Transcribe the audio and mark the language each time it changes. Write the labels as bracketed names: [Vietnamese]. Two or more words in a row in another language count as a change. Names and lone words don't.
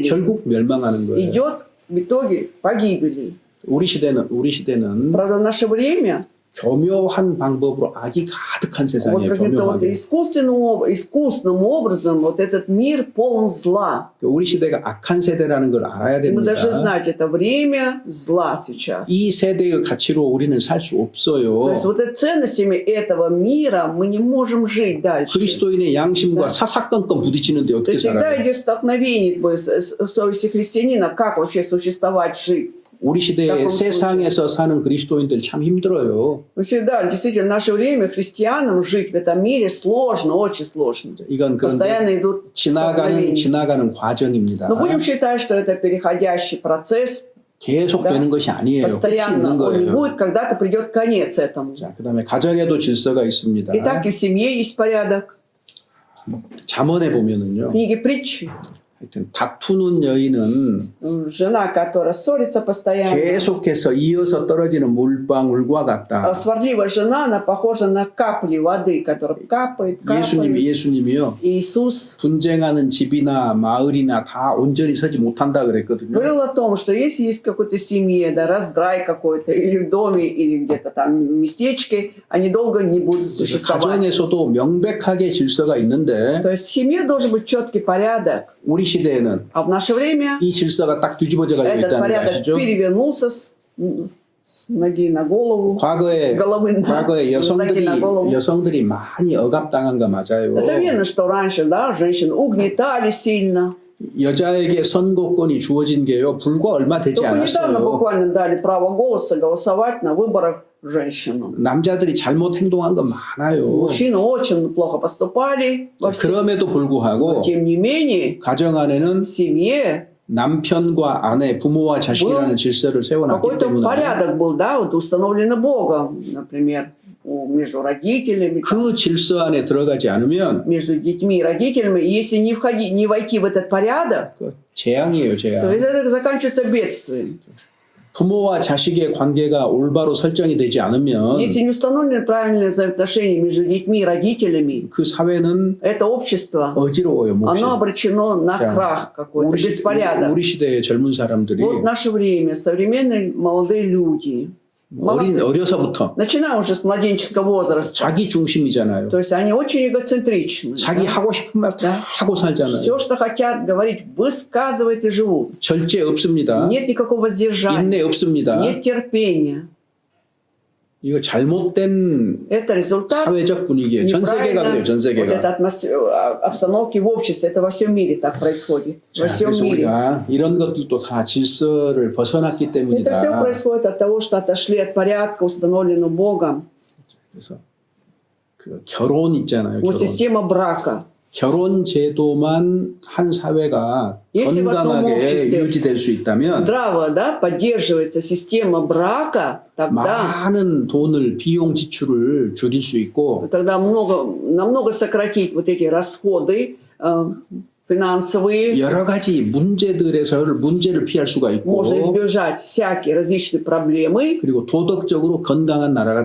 [Korean] 결국 멸망하는 거예요. [Russian] Идет в итоге погибели. [Korean] 우리 시대는 [Russian] Правда, в наше время [Korean] 교묘한 방법으로 악이 가득한 [Russian] вот [Korean] 세상이에요. [Russian] каким-то вот [Korean] 교묘하게. [Russian] искусственным образом вот этот мир полон зла. [Korean] 우리 시대가 악한 세대라는 걸 알아야 [Russian] И мы [Korean] 됩니다. [Russian] должны знать, это время зла сейчас. [Korean] 이 세대의 가치로 우리는 살 수 [Russian] То [Korean] 없어요. [Russian] есть вот ценностями этого мира мы не можем жить дальше. [Korean] 그리스도인의 양심과 [Russian] Да. [Korean] 사사건건 부딪히는데 [Russian] То [Korean] 어떻게 [Russian] есть всегда [Korean] 살아요? [Russian] идет столкновение как бы, с совестью христианина, как вообще существовать, жить. [Korean] 우리 시대에 [Russian] таком [Korean] 세상에서 사는 그리스도인들 참 힘들어요. [Russian] Вообще, да, действительно, в наше время христианам жить в этом мире сложно, очень сложно. [Korean] 이건 그런데 [Russian] Постоянно идут столкновения. [Korean] 지나가는 과정입니다. [Russian] Но будем считать, что это переходящий процесс, [Korean] 계속 [Russian] Да. [Korean] 되는 것이 아니에요. 끝이 [Russian] постоянно [Korean] 있는 [Russian] он не [Korean] 거예요. [Russian] будет, когда-то придет конец этому. [Korean] 자, 그다음에 가정에도 질서가 있습니다. [Russian] И так и в семье есть порядок. [Korean] 잠언에 [Russian] В [Korean] 보면은요. [Russian] книге притчи [Korean] 하여튼 다투는 여인은 [Russian] Жена, которая ссорится постоянно. [Korean] 계속해서 이어서 떨어지는 물방울과 [Russian] А [Korean] 같다. [Russian] сварливая жена, она похожа на капли воды, которая капает, капает. [Korean] 예수님이요. [Russian] Иисус [Korean] 분쟁하는 집이나 마을이나 다 온전히 서지 못한다 그랬거든요. [Russian] говорил о том, что если есть в какой-то семье, да, раздрай какой-то, или в доме, или где-то там местечке, они долго не будут существовать. [Korean] 가정에서도 명백하게 질서가 있는데 [Russian] То есть в семье должен быть четкий порядок. [Korean] 우리 시대에는 [Russian] А в наше время [Korean] 이 질서가 딱 뒤집어져 가지고 [Russian] этот [Korean] 있다는 거 [Russian] порядок [Korean] 아시죠? [Russian] перевернулся с ноги на голову. [Korean] 과거에 [Russian] головы на ноги на голову. [Korean] 여성들이 많이 억압당한 거 맞아요. [Russian] Это верно, что раньше, да, женщин угнетали сильно. [Korean] 여자에게 선거권이 주어진 게요. 불과 얼마 되지 [Russian] Только недавно [Korean] 않았어요. [Russian] буквально дали право голоса голосовать на выборах женщинам. [Korean] 남자들이 잘못 행동한 거 많아요. [Russian] Мужчины очень плохо поступали во всем. [Korean] 그럼에도 불구하고 [Russian] Тем не менее, [Korean] 가정 안에는 [Russian] в семье [Korean] 남편과 아내, 부모와 자식이라는 질서를 세워놨기 [Russian] какой-то [Korean] 때문에 [Russian] порядок был, да, вот установлено Богом, например, между родителями, [Korean] 그 질서 안에 들어가지 않으면 [Russian] между детьми и родителями. И если не войти в этот порядок, [Korean] 그 재앙이에요, [Russian] то [Korean] 재앙. [Russian] это заканчивается бедствием. [Korean] 부모와 자식의 관계가 올바로 설정이 되지 않으면 [Russian] Если не установлены правильные взаимоотношения между детьми и родителями, [Korean] 그 사회는 [Russian] это общество, [Korean] 어지러워요, 몹시. [Russian] оно обречено на [Korean] 자, [Russian] крах какой-то, беспорядок. [Korean] 우리 시대의 젊은 사람들이 [Russian] Вот в наше время современные молодые люди, [Korean] 어려서부터 [Russian] начиная уже с младенческого возраста, [Korean] 자기 중심이잖아요. [Russian] то есть они очень эгоцентричны. [Korean] 자기 하고 싶은 말 다 하고 살잖아요. [Russian] Все, что хотят говорить, высказывают и живут. [Korean] 절제 없습니다. [Russian] Нет никакого сдержания, [Korean] 인내 없습니다. [Russian] нет терпения. [Korean] 이거 잘못된 [Russian] Это результат [Korean] 사회적 분위기예요. 전 세계가 그래요. 전 [Russian] вот [Korean] 세계가. [Russian] этой обстановки в обществе. Это во всем мире так происходит. [Korean] 자, [Russian] Во всем [Korean] 그래서 [Russian] мире. [Korean] 우리가 이런 것들도 다 질서를 벗어났기 [Russian] Это все [Korean] 때문이다. [Russian] происходит от того, что отошли от порядка, установленного Богом. [Korean] 그래서 그 결혼 있잖아요. [Russian] Вот [Korean] 결혼. [Russian] система брака. [Korean] 결혼 제도만 한 사회가 [Russian] Если в одном [Korean] 건강하게 [Russian] обществе [Korean] 유지될 수 있다면 [Russian] Здраво, да, поддерживается система брака, тогда [Korean] 많은 돈을 비용 지출을 줄일 수 있고 [Russian] намного сократить вот эти расходы финансовые. [Korean] 여러 가지 문제를 피할 수가 있고 [Russian] Можно избежать всякие различные проблемы. [Korean] 그리고 도덕적으로 건강한 나라가